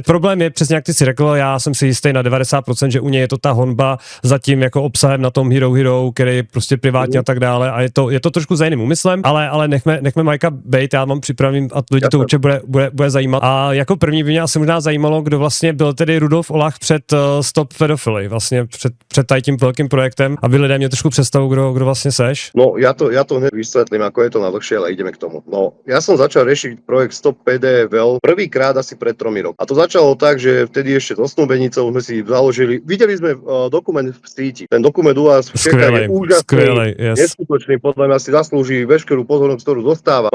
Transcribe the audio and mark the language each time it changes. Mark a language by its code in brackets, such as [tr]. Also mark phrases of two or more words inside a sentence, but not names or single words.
[cs] Problém je přesně jak ty si řekl, já jsem si jistý na 90%, že u něj je to ta honba za tím jako obsahem na tom Hero, který je prostě privátně a tak dále a je to trošku za jiným úmyslem, ale nechme Majka bejt, já vám připravím a lidi to určitě bude zajímat. A jako první by mě asi možná zajímalo, kdo vlastně byl tedy Rudolf Olach před Stop Pedofily, vlastně před tím velkým projektem, aby lidé mě trošku představu, kdo vlastně seš. [sk] No, ja to hneď vysvetlím, ako je to na dlhšie, ale ideme k tomu. No, ja som začal riešiť projekt Stop PDFL prvýkrát asi pred 3 rokmi. A to začalo tak, že vtedy ešte so snúbenicou sme si založili, videli sme dokument v síti. Ten dokument u vás v Čechách je úžasný, neskutočný, podľa mňa si zaslúži veškerú pozornosť, ktorú dostáva.